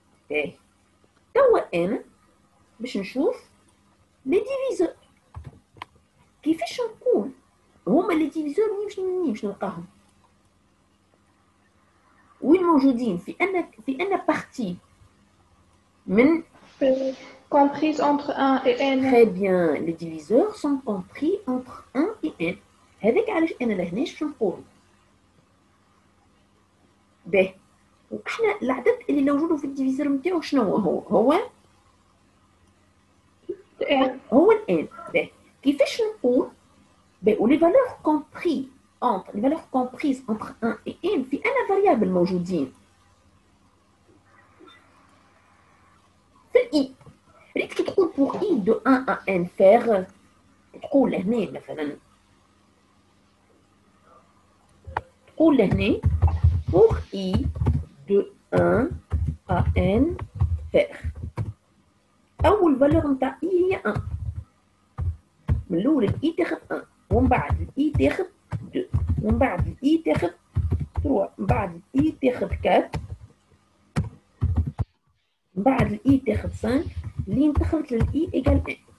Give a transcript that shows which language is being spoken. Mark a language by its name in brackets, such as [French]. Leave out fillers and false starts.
[Arabic] باهي توا انا باش نشوف لي ديفيزور كيفاش نقول هما لي ديفيزور منين باش نلقاهم؟ وين موجودين؟ في أنا بارتي من [French] comprise entre 1 et n. Très bien, les diviseurs sont compris entre 1 et n. [Arabic] هذاك علاش أنا لهنا شنو نقول؟ باهي وإحنا العدد اللي موجود في الديفيزور نتاعو شنو هو الان. كيفاش نقول ولي فالور كومبري [French] entre les valeurs comprises entre 1 et n [Arabic] في أنا variable موجودين في الإي. ريت كي تقول [French] pour i de 1 à n faire [Arabic] تقول لهنا مثلا تقول لهنا pour i de 1 à n faire أول فالور نتاع i هي 1. من الأول الإي تاخد 1 ومن بعد الإي تاخد 2 ومن بعد الإي تاخد 3 من بعد الإي تاخد 4 من بعد الإي تاخد 5 لين دخلت للإي إيجال 1.